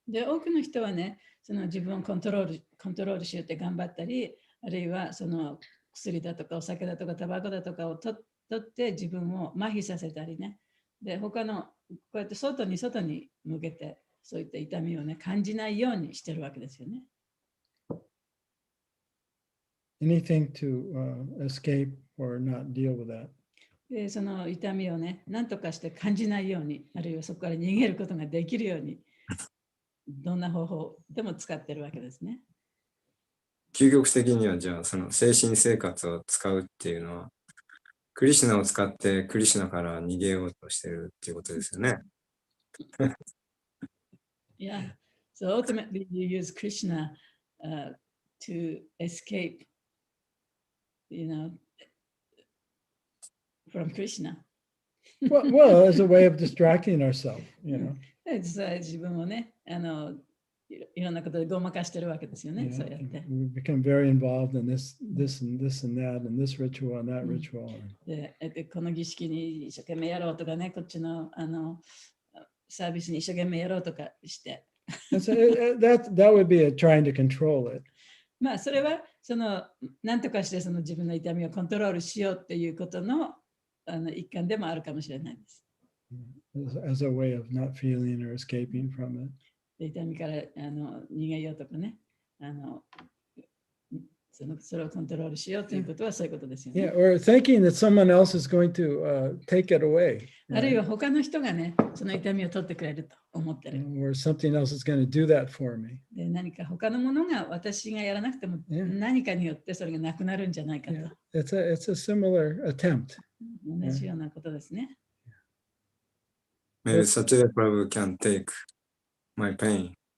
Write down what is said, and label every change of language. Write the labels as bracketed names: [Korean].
[Japanese] で、多くの人はね、その自分をコントロールしようって頑張ったり、あるいはその薬だとかお酒だとかタバコだとかを取って自分を麻痺させたりね。で、他のこうやって外に向けてそういった痛みをね、感じないようにしてるわけですよね。 [English] Anything to escape or not deal with that. [Japanese] で、その痛みをね、何とかして感じないように、あるいはそこから逃げることができるように、どんな方法でも使ってるわけですね。究極的にはじゃあその精神生活を使うっていうのはクリシュナを使ってクリシュナから逃げようとしてるっていうことですよね。 [English] Yeah, so ultimately you use Krishna to escape, from Krishna. well, as a way of distracting ourselves, [Japanese] 自分をね、いろんなことでごまかしてるわけですよね。そうやって。 [English] We become very involved in this and that, and this ritual and that ritual. [Japanese] で、この儀式に一生懸命やろうとかね、こっちのサービスに一生懸命やろうとかして。 [English] that would be trying to control it. [Japanese] まあそれはその何とかしてその自分の痛みをコントロールしようっていうことの一環でもあるかもしれないです。 [English] As a way of not feeling or escaping from it. [Japanese] 痛みから逃げようとかね、それをコントロールしようということはそういうことですよね。 [English] Yeah, or thinking that someone else is going to take it away. [Japanese] あるいは他の人がね、その痛みを取ってくれると思ってる。 [English] Or something else is going to do that for me. [Japanese] で、何か他のものが私がやらなくても何かによってそれがなくなるんじゃないかと。 [English] It's a similar attempt. [Japanese] 同じようなことですね。 [English] Maybe SatyaDeva Prabhu can take my pain.